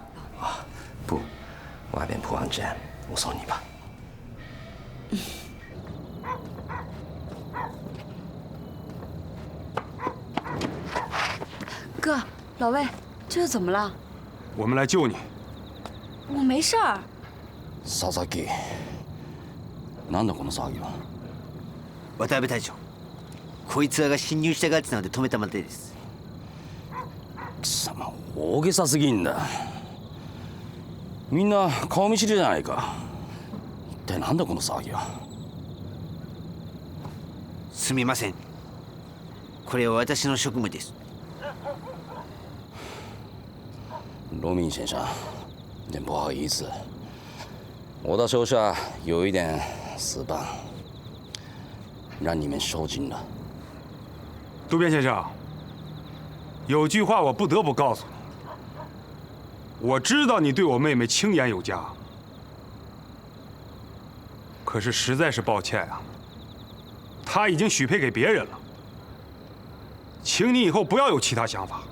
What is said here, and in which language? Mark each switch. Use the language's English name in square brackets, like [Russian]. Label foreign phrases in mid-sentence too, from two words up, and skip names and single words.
[Chinese] 不，外边不安全，我送你吧。哥，老魏，这是怎么了？我们来救你。我没事儿。 [Japanese] 佐々木、なんだこの騒ぎは。渡辺隊長、こいつらが侵入したがってたので止めたまでです。貴様、大げさすぎんだ。みんな顔見知りじゃないか。一体なんだこの騒ぎは。すみません。これは私の職務です。 [Chinese] 罗明先生，真不好意思，我的手下有一点死板，让你们受惊了。渡边先生，有句话我不得不告诉你，我知道你对我妹妹青眼有加，可是实在是抱歉啊，她已经许配给别人了，请你以后不要有其他想法。